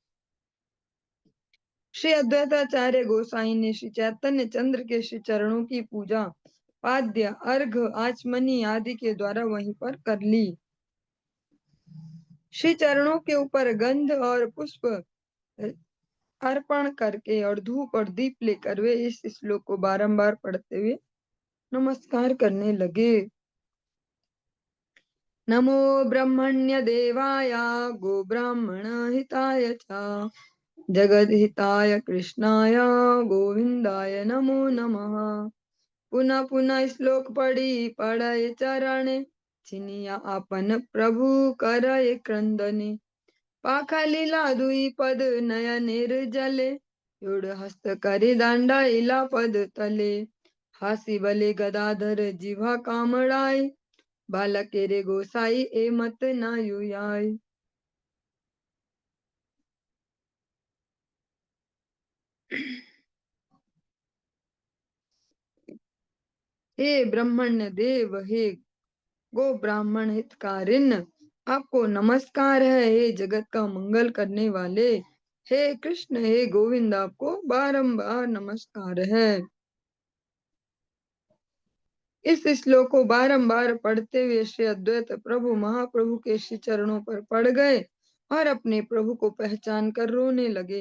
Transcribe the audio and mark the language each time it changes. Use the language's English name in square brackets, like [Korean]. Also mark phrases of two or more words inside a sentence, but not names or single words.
[Hindi] श्री अद्वैताचार्य गोसाई ने श्री चैतन्य चंद्र के श्री चरणों की पूजा पाद्य अर्घ आचमनी आदि के द्वारा वहीं पर कर ली। श्री चरणों के ऊपर गंध और पुष्प अर्पण करके और धूप और दीप लेकर वे इस श्लोक को बारंबार पढ़ते हुए नमस्कार करने लगे। [Sanskrit] नमो ब्रह्मण्य देवाय गो ब्राह्मण हिताय च जगद हिताय कृष्णाय गोविंदाय नमो नमः। [Bangla] পুনঃ পুনঃ শ্লোক পড়ে চরণ চিনিয়া আপন প্রভু করয় ক্রন্দনে পাখা লীলা দুই পদ নয়নের জলে যুড় হস্ত করি দাঁড়া ইলা পদ তলে হাসি বলে গদাধর জিহ্বা কামড়াই বালক রে গোসাই এ মত না যুয়ায়। [Hindi] हे ब्रह्मण्य देव, हे गो ब्राह्मण हितकारिन, आपको नमस्कार है। हे जगत का मंगल करने वाले, हे कृष्ण, हे गोविंद, आपको बारंबार नमस्कार है। इस श्लोक को बारंबार पढ़ते हुए श्री अद्वैत प्रभु महाप्रभु के श्री चरणों पर पड़ गए और अपने प्रभु को पहचान कर रोने लगे।